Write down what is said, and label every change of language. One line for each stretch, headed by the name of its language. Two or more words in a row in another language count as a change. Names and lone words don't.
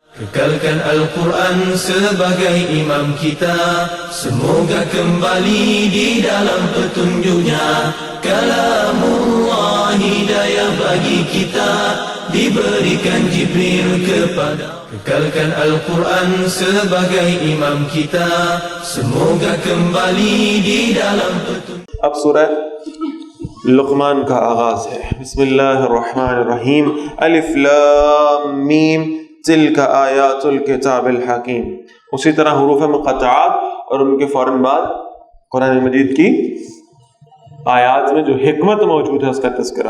Malay: Kekalkan Al-Quran sebagai imam kita, semoga kembali di dalam petunjuknya. Kalamullah hidayah bagi kita, diberikan Jibril kepada. Kekalkan Al-Quran sebagai imam kita, semoga kembali di dalam petunjuk.
Urdu: اب سورہ لقمان کا آغاز ہے.
Arabic: بسم اللہ الرحمن الرحیم. الف لام میم تلک آیات الکتاب الحکیم.
Urdu: اسی طرح حروف مقطعات اور ان کے فوراً بعد قرآن مجید کی آیات میں جو حکمت موجود ہے اس کا تذکرہ.